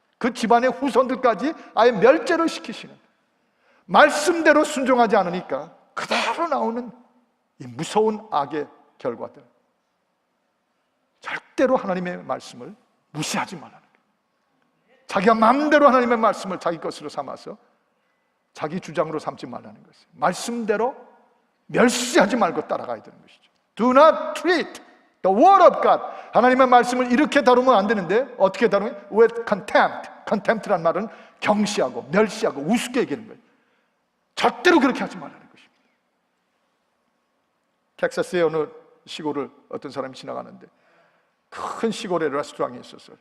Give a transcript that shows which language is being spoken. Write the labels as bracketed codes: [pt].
[ko] 그 집안의 후손들까지 아예 멸제를 시키시는, 말씀대로 순종하지 않으니까 그대로 나오는 이 무서운 악의 결과들. 절대로 하나님의 말씀을 무시하지 말라는 거예요. 자기가 마음대로 하나님의 말씀을 자기 것으로 삼아서 자기 주장으로 삼지 말라는 것이에요. 말씀대로 멸시하지 말고 따라가야 되는 것이죠. [en] Do not treat the word of God. [ko] 하나님의 말씀을 이렇게 다루면 안 되는데 어떻게 다루면? [en] With contempt. [ko] contempt란 말은 경시하고 멸시하고 우습게 얘기하는 거예요. 절대로 그렇게 하지 말라는 것입니다. 텍사스의 어느 시골을 어떤 사람이 지나가는데 큰 시골에 레스토랑이 있었어요.